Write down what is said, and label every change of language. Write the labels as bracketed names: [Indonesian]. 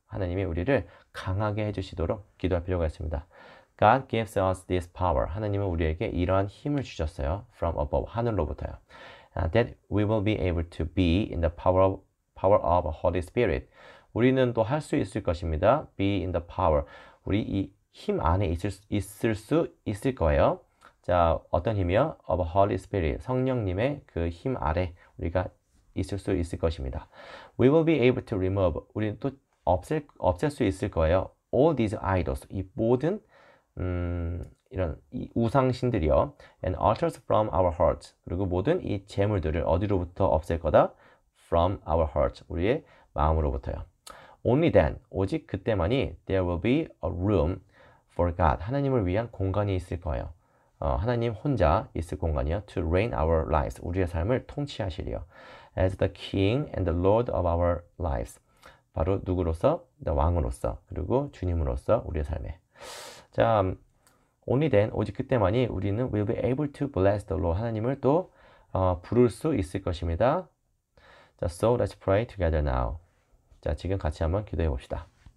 [Korean] 하나님이 우리를 강하게 해주시도록 기도할 필요가 있습니다. [English] God gives us this power. [Korean] 하나님은 우리에게 이러한 힘을 주셨어요. [English] From above. [Korean] 하늘로부터요. [English] That we will be able to be in the power of Holy Spirit. [Korean] 우리는 또 할 수 있을 것입니다. [English] Be in the power. [Korean] 우리 이 힘 안에 있을 수 있을 거예요. 자, 어떤 힘이요? [English] Of Holy Spirit. [Korean] 성령님의 그 힘 아래 우리가 있을 수 있을 것입니다. [English] We will be able to remove. [Korean] 우리는 또 없앨 수 있을 거예요. [English] All these idols. [Korean] 이 모든 이런 이 우상신들이요. [English] And altars from our hearts. [Korean] 그리고 모든 이 재물들을 어디로부터 없앨 거다? [English] From our hearts. [Korean] 우리의 마음으로부터요. [English] Only then. [Korean] 오직 그때만이 [English] there will be a room for God. [Korean] 하나님을 위한 공간이 있을 거예요. 하나님 혼자 있을 공간이요. [English] To reign our lives. [Korean] 우리의 삶을 통치하시리요. [English] As the King and the Lord of our lives. [Korean] 바로 누구로서? 왕으로서. 그리고 주님으로서 우리의 삶에. [English] 자, only then, [Korean] 오직 그때만이 우리는 [English] will be able to bless the Lord. [Korean] 하나님을 또 부를 수 있을 것입니다. 자, [English] so let's pray together now. [Korean] 자, 지금 같이 한번 기도해 봅시다.